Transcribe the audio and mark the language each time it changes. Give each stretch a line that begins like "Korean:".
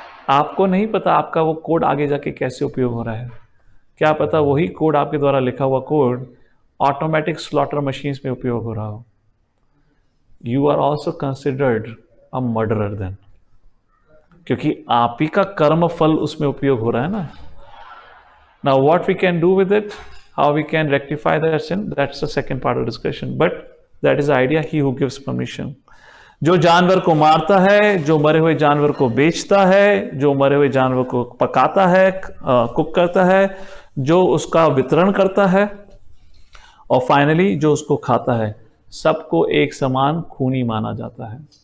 Hindi: आपको नहीं पता आपका वो कोड आगे जाके कैसे उपयोग हो रहा है। क्या पता वही कोड, आपके द्वारा लिखा हुआ कोड ऑटोमेटिक स्लॉटर मशीन्स में उपयोग हो रहा हो।
English: you are also considered a murderer then,
Hindi: क्योंकि आप ही का कर्म फल उसमें उपयोग हो रहा है ना।
English: Now what we can do with it, how we can rectify that sin, that's the second part of discussion, but that is the idea, he who gives permission.
Hindi: जो जानवर को मारता है, जो मरे हुए जानवर को बेचता है, जो मरे हुए जानवर को पकाता है, कुक करता है, जो उसका वितरण करता है, और फाइनली जो उसको खाता है, सबको एक समान खूनी माना जाता है।